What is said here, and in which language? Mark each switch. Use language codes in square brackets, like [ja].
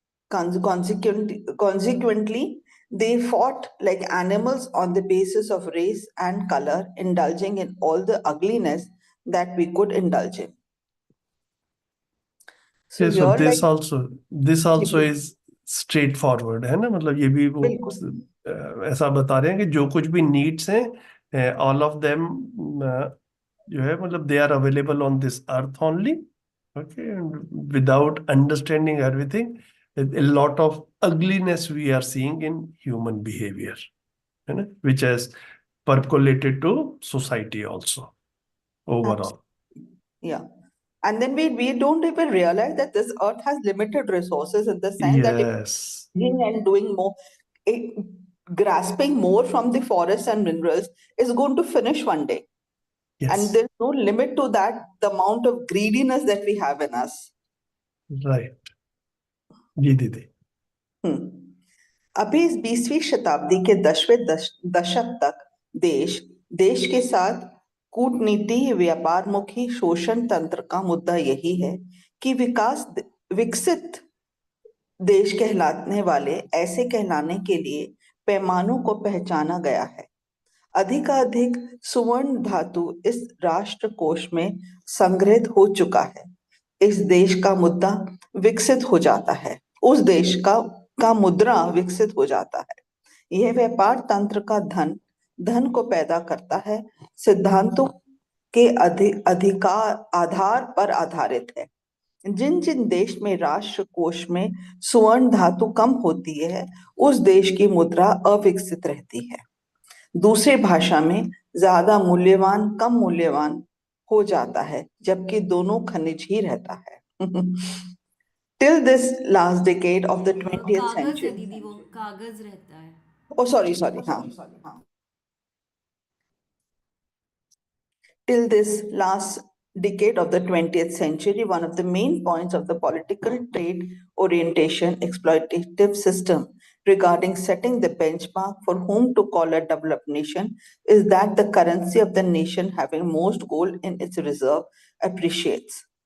[en] Consequently, they fought like animals on the basis of race and color, indulging in all the ugliness that we could indulge in. So Okay, so here, like, this also is straightforward [hi] है ना, मतलब ये भी वो बिल्कुल ऐसा बता रहे हैं कि जो कुछ भी नीड्स हैं [en] all of them [hi] जो है मतलब [en] They are available on this earth only. Okay, and without understanding everything, a lot of ugliness we are seeing in human behavior, [hi] है ना, [en] which has percolated to society also overall. Yeah. And then we don't even realize that this earth has limited resources in the sense that if Yes, and doing more, it, grasping more from the forests and minerals is going to finish one day. And yes, there's no limit to that, the amount of greediness that we have in us. [hi] right. जी दीदी. हम्म अभी इस 20वीं शताब्दी के 10वें दशक तक देश देश के साथ कूटनीति व्यापारमुखी शोषण तंत्र का मुद्दा यही है कि विकसित देश कहलाने वाले ऐसे कहलाने के लिए पैमानों को पहचाना गया है. अधिकाधिक सुवर्ण धातु इस राष्ट्र कोष में संग्रहित हो चुका है. इस देश का मुद्दा विकसित हो जाता है. उस देश का मुद्रा विकसित हो जाता है. यह व्यापार तंत्र का धन को पैदा करता है. सिद्धांतों के अधिकार आधार पर आधारित है. जिन जिन देश में राष्ट्र कोष में सुवर्ण धातु कम होती है, उस देश की मुद्रा अविकसित रहती है. दूसरी भाषा में ज्यादा मूल्यवान कम मूल्यवान हो जाता है, जबकि दोनों खनिज ही रहता है. [en] Till this last decade of the 20th [hi] कागज है [en] century. [hi] दीदी, वो कागज रहता है. [en] Oh, sorry. [hi] हाँ. [en] Till this last decade of the 20th century, one of the main points of the political trade orientation exploitative system regarding setting the benchmark for whom to call a developed nation is that the currency of the nation having most gold in its reserve appreciates.